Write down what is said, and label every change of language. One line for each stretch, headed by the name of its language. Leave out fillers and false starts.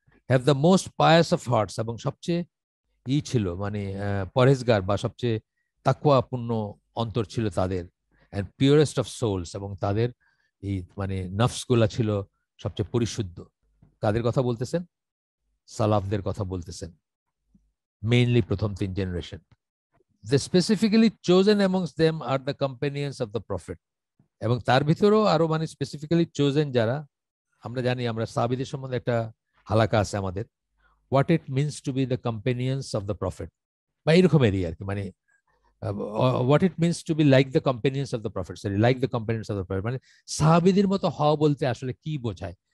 English: have the most pious of hearts,
Bangla: এবং সবচেয়ে ছিল মানে পরহেজগার বা সবচেয়ে তাকওয়াপূর্ণ অন্তর ছিল তাদের।
English: and purest of souls,
Bangla: এবং তাদের এই মানে নফসগুলা ছিল সবচেয়ে পরিশুদ্ধ। কাদের কথা বলতেছেন? সালাফদের কথা বলতেছেন, মেইনলি প্রথম 3 generation.
English: The specifically chosen amongst them are the companions of the prophet.
Bangla: এবং তার ভিতরেও আরো মানে স্পেসিফিক্যালি চোজেন যারা, আমরা জানি, আমরা সাহাবীদের সম্বন্ধে একটা হালাকা আছে আমাদের,
English: what it means to be the companions of the prophet,
Bangla: বা এরকমেরই আর কি, মানে
English: what it means to be like the companions of the prophet, sorry like the companions of the prophet,
Bangla: মানে সাহাবীদের মতো হওয়া বলতে আসলে কি বোঝায়।